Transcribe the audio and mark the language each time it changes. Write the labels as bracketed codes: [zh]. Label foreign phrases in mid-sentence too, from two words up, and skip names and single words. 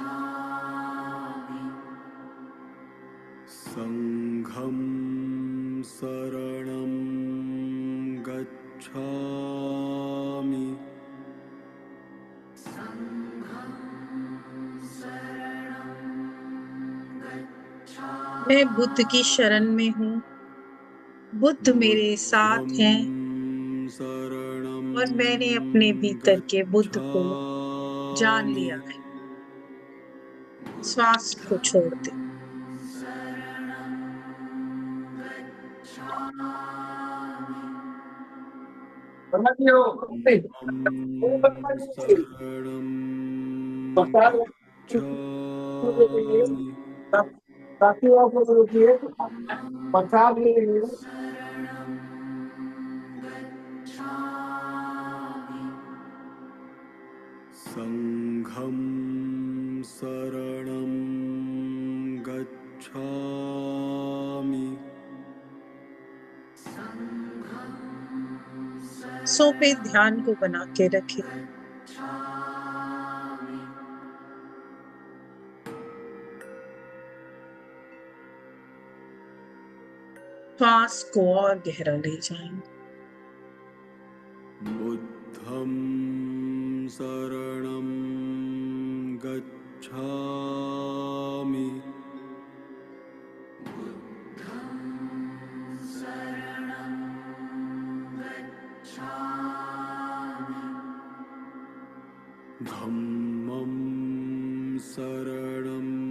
[pi] संघं शरणं गच्छामि [hi] मैं बुद्ध की शरण में हूँ। बुद्ध मेरे साथ [pi] बुद्धं [hi] हैं [pi] शरणं [hi] और मैंने अपने भीतर के बुद्ध को जान [pi] गच्छामि [hi] लिया है। श्वास को छोड़ दे। [pi] बुद्धं शरणं गच्छामि संघं शरणं गच्छामि [hi] सो पे ध्यान को बना के रखे। श्वास को और गहरा ले जाएंगे। बुद्धं शरणं गच्छामि धम्मं शरणं